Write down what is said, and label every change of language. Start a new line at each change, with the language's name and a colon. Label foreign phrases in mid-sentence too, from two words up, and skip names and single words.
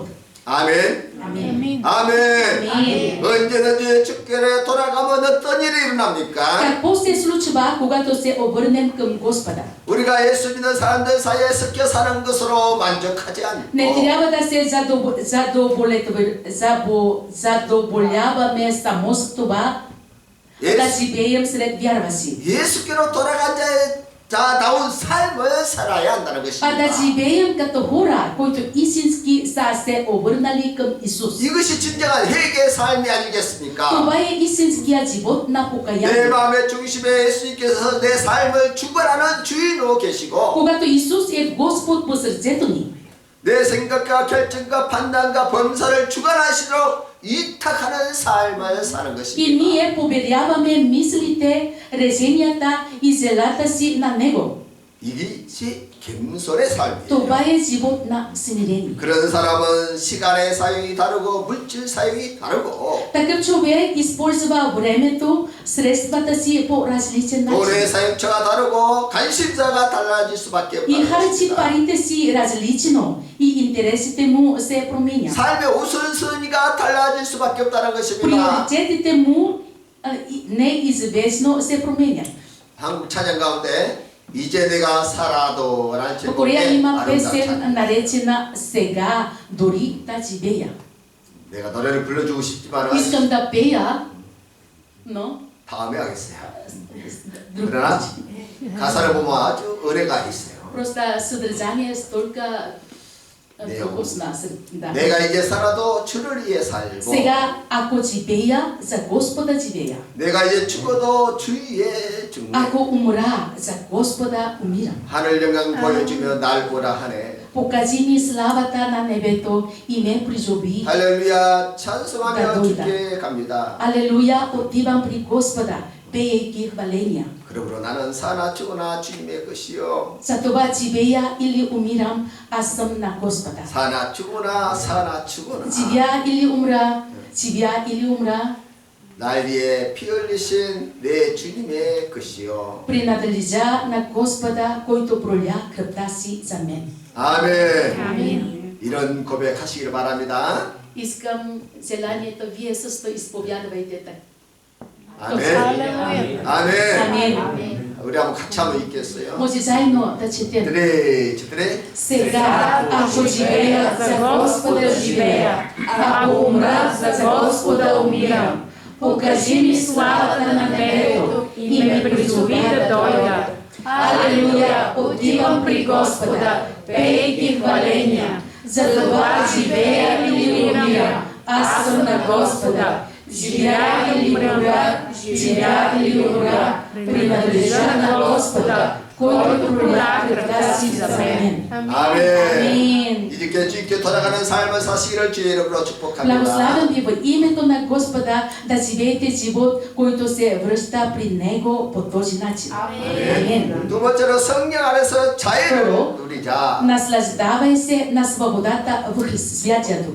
Korean: 아멘.
Bulgarian: Амин.
Korean: 아멘. 언제든지 죽기로 돌아가면 어떤 일이 일어납니까?
Bulgarian: Какво се случва, когато се обърнем към Господа?
Korean: 우리가 예수 믿는 사람들 사이에 섞여 사는 것으로 만족하지
Bulgarian: Не
Korean: 않고
Bulgarian: трябва да се задоволяваме само с това, да живеем сред вярващи.
Korean: 예수께로 돌아간 자다운 삶을 살아야 한다는
Bulgarian: А да
Korean: 것입니다.
Bulgarian: живеем като хора, които истински са се обърнали към Исус.
Korean: 이것이 진정한 회개의 삶이 아니겠습니까?
Bulgarian: Това е истинският живот на
Korean: 내
Bulgarian: покаяние.
Korean: 마음의 중심에 예수님께서 내 삶을 주관하는 주인으로 계시고
Bulgarian: Когато Исус е Господ по сърцето ни,
Korean: 내 생각과 결정과 판단과 범사를 주관하시도록 이탁하는 삶을 사는
Bulgarian: и
Korean: 것입니다.
Bulgarian: ние поверяваме мислите, решенията и зелата си на Него.
Korean: 이것이 겸손의 삶이에요.
Bulgarian: Това е живот на смирение.
Korean: 그런 사람은 시간의 사용이 다르고 물질 사용이 다르고
Bulgarian: Такъв човек използва времето, средствата си по различен
Korean: 돈의
Bulgarian: начин.
Korean: 사용처가 다르고 관심사가 달라질 수밖에
Bulgarian: И
Korean: 없다는
Bulgarian: харчи
Korean: 것입니다.
Bulgarian: парите си различно и интересите му се променят.
Korean: 삶의 우선순위가 달라질 수밖에 없다는 것입니다.
Bulgarian: Приоритетите му неизбежно се променят.
Korean: 한국 찬양 가운데 이제 내가 살아도 라는
Bulgarian: В Корея
Korean: 제목의
Bulgarian: има
Korean: 아름다운
Bulgarian: песен
Korean: 찬양.
Bulgarian: наречена "Сега дори да живея".
Korean: 내가 노래를 불러주고 싶지만은
Bulgarian: Искам да пея, но
Korean: 다음에 하겠어요.
Bulgarian: друг
Korean: 그러나
Bulgarian: начин.
Korean: 가사를 보면 아주 은혜가 있어요.
Bulgarian: Просто съдържание столько не요. вкусна. Да.
Korean: 내가 이제 살아도 주를 위해 살고
Bulgarian: Сега, ако живея, за Господа живея.
Korean: 내가 이제 죽어도 주 위에 죽네.
Bulgarian: Ако умра, за Господа умирам.
Korean: 하늘 영광 보여주며 날 보라 하네.
Bulgarian: Покажи ми славата на небето и ме призови.
Korean: 할렐루야 찬송하며 다 주께 갑니다.
Bulgarian: Алелуя, отивам при Господа, пеейки хваления.
Korean: 그러므로 나는 사나 죽으나 주님의 것이요.
Bulgarian: Затова живея или умирам, аз съм на Господа.
Korean: 사나 죽으나 사나 죽으나
Bulgarian: Живя или умра, живя или умра,
Korean: 날 위해 피 흘리신 내 주님의 것이요.
Bulgarian: принадлежа на Господа, който проля кръвта си за мен.
Korean: 아멘.
Bulgarian: Амин.
Korean: 이런 고백하시기를 바랍니다.
Bulgarian: Искам желанието вие също изповядвайте така.
Korean: 아멘. 할렐루야. 아멘.
Bulgarian: Амин.
Korean: 우리 한번 같이 한번 읽겠어요.
Bulgarian: Може заедно да четем. 드레 Сега, ако живея, за Господа живея, ако умра, за Господа умирам. Покажи ми славата на небето и ме призови да дойда. Алелуя, отивам при Господа, пейки хваления. За това живея или умирам, аз съм на Господа. Живя или умра, живя или умра, принадлежа на Господа, който проля кръвта си за мен.
Korean: 아멘. 이렇게 주께 돌아가는 삶을 사시기를 주의 이름으로 축복합니다.
Bulgarian: Благославям ви в името на Господа да живеете живот, който се връща при Него по този начин. Амин.
Korean: 두 번째로 성령 안에서 자유를
Bulgarian: Второ,
Korean: 누리자.
Bulgarian: наслаждавай се на свободата в Святия Дух.